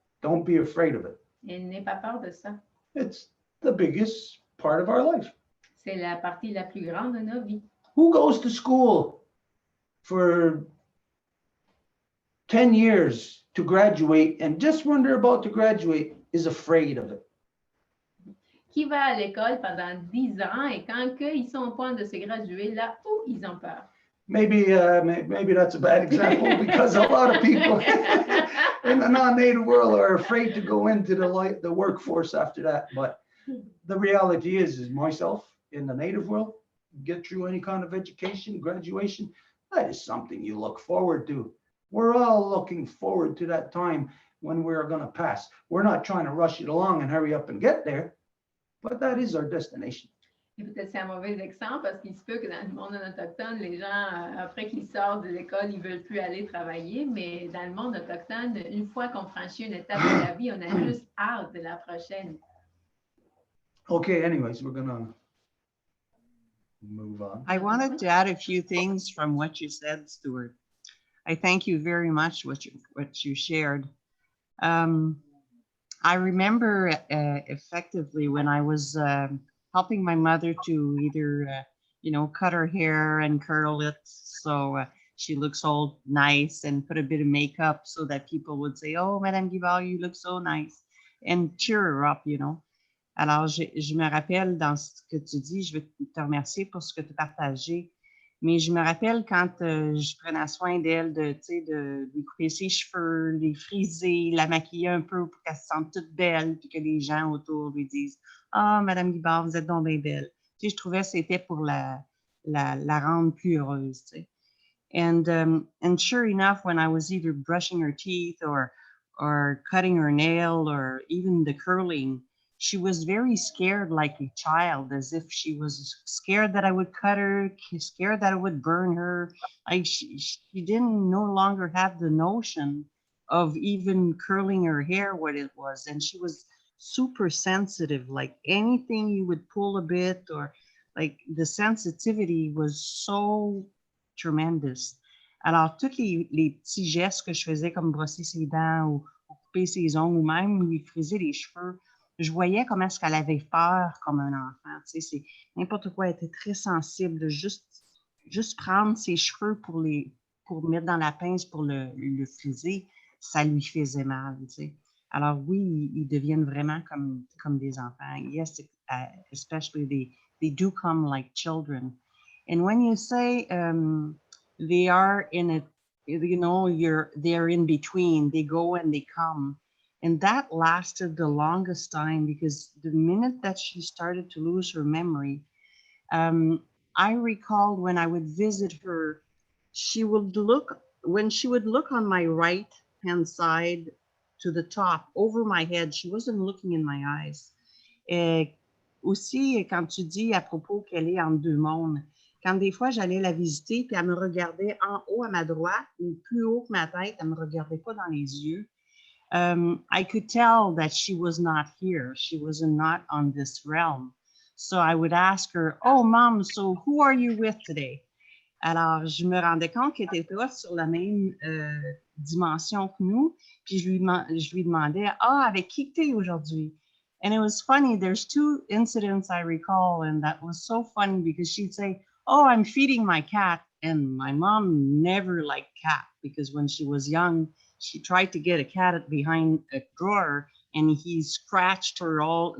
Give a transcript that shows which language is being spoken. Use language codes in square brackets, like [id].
[en] Don't be afraid of it. [fr] Et n'aie pas peur de ça. [en] It's the biggest part of our life. [fr] C'est la partie la plus grande de nos vies. [en] Who goes to school for 10 years to graduate and just when they're about to graduate is afraid of it? [fr] Qui va à l'école pendant 10 ans et quand ils sont au point de se graduer, là où ils ont peur? [en] Maybe that's a bad example because a lot of people in the non-native world are afraid to go into the workforce after that. But the reality is myself in the native world, get through any kind of education, graduation, that is something you look forward to. We're all looking forward to that time when we're going to pass. We're not trying to rush it along and hurry up and get there, but that is our destination. [fr] Et peut-être c'est un mauvais exemple parce qu'il se peut que dans le monde autochtone, les gens, après qu'ils sortent de l'école, ils ne veulent plus aller travailler. Mais dans le monde autochtone, une fois qu'on franchit une étape de la vie, on a juste hâte de la prochaine. [en] Okay, anyways, we're going to move on. I wanted to add a few things from what you said, Stuart. I thank you very much what you shared. I remember effectively when I was helping my mother to either, cut her hair and curl it so she looks all nice and put a bit of makeup so that people would say, oh, Madame Guibard, you look so nice, and cheer her up, [fr] Alors, je me rappelle dans ce que tu dis, je veux te remercier pour ce que tu as partagé, mais je me rappelle quand je prenais soin d'elle, de lui couper ses cheveux, les friser, la maquiller un peu pour qu'elle se sente toute belle, puis que les gens autour lui disent « Ah, Madame Guibard, vous êtes donc bien belle. » Je trouvais que c'était pour la rendre plus heureuse. [en] And sure enough, when I was either brushing her teeth or cutting her nail or even the curling, she was very scared like a child, as if she was scared that I would cut her, scared that I would burn her. Like she didn't no longer have the notion of even curling her hair, what it was. And she was super sensitive, like anything you would pull a bit, or like the sensitivity was so tremendous. [fr] Alors, tous les petits gestes que je faisais, comme brosser ses dents ou couper ses ongles, ou même lui friser les cheveux, je voyais comment est-ce qu'elle avait peur comme un enfant. Tu sais, c'est n'importe quoi, elle était très sensible. De juste prendre ses cheveux pour mettre dans la pince pour le friser, ça lui faisait mal. Tu sais. Alors oui, ils deviennent vraiment comme des enfants. [en] Yes, especially they do come like children. And when you say they are in a, you know, they're in between, they go and they come. And that lasted the longest time, because the minute that she started to lose her memory, I recall when I would visit her, when she would look on my right hand side to the top over my head, she wasn't looking in my eyes. [fr] Aussi, quand tu dis à propos qu'elle est en deux mondes, quand des fois j'allais la visiter, puis elle me regardait en haut à ma droite, ou plus haut que ma tête, elle me regardait pas dans les yeux. [en] I could tell that she was not here. She was not on this realm. So I would ask her, "Oh, Mom, so who are you with today?" [fr] Alors, je me rendais compte qu'elle était pas sur la même dimension que nous. Puis je lui demandais, "Ah, avec qui t'es aujourd'hui?" [en] And it was funny. There's two incidents I recall, and that was so funny because she'd say, "Oh, I'm feeding my cat." And my mom never liked cat, because when she was young, she tried to get a cat behind a drawer and he scratched her all.